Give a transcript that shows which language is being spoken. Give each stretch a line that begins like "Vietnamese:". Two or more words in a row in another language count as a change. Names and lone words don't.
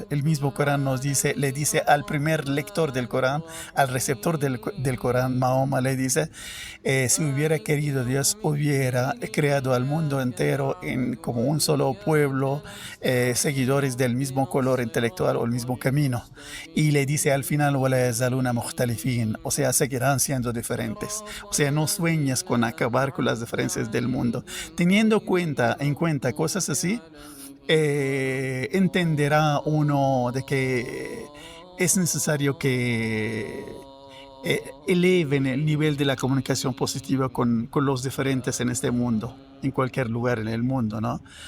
Spanish: El mismo Corán le dice al primer lector del Corán, al receptor del Corán, Mahoma, le dice, si hubiera querido Dios, hubiera creado al mundo entero como un solo pueblo, seguidores del mismo color intelectual o el mismo camino. Y le dice al final,
Arabic: وَلَا يَزَالُونَ مُخْتَلِفِينَ,
Spanish: o sea, seguirán siendo diferentes. O sea, no sueñes con acabar con las diferencias del mundo. Teniendo en cuenta cosas así, entenderá uno de que es necesario que eleven el nivel de la comunicación positiva con los diferentes en este mundo, en cualquier lugar en el mundo, ¿no?